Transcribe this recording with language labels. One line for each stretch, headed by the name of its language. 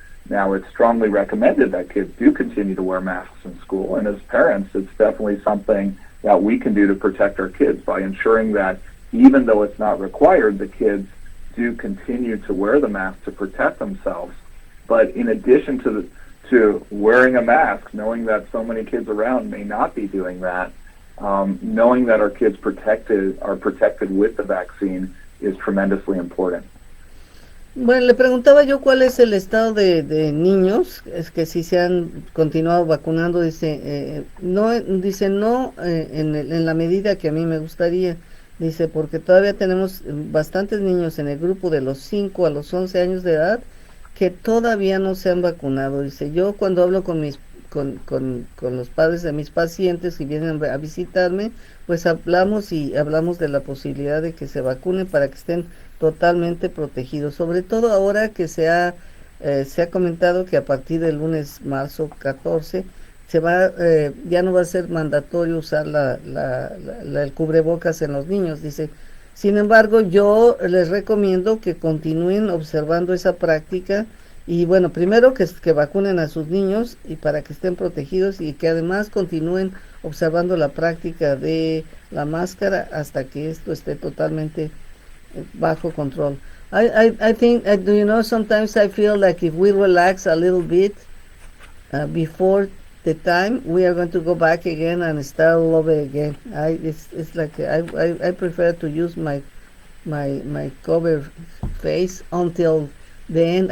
English: Now, it's strongly recommended that kids do continue to wear masks in school, and as parents, it's definitely something that we can do to protect our kids by ensuring that even though it's not required, the kids do continue to wear the mask to protect themselves. But in addition to wearing a mask, knowing that so many kids around may not be doing that, knowing that our kids are protected with the vaccine is tremendously important.
Spanish: Bueno, le preguntaba yo cuál es el estado de niños, es que si se han continuado vacunando, dice, no en la medida que a mí me gustaría, dice, porque todavía tenemos bastantes niños en el grupo de los 5 a los 11 años de edad que todavía no se han vacunado. Dice, yo cuando hablo con los padres de mis pacientes que vienen a visitarme, pues hablamos de la posibilidad de que se vacunen para que estén totalmente protegidos, sobre todo ahora que se ha comentado que a partir del lunes marzo 14 ya no va a ser mandatorio usar el cubrebocas en los niños, dice. Sin embargo, yo les recomiendo que continúen observando esa práctica y bueno, primero que vacunen a sus niños y para que estén protegidos, y que además continúen observando la práctica de la máscara hasta que esto esté totalmente bajo control.
English: I think, sometimes I feel like if we relax a little bit before the time, we are going to go back again and start all over again. It's like I prefer to use my cover face until the end.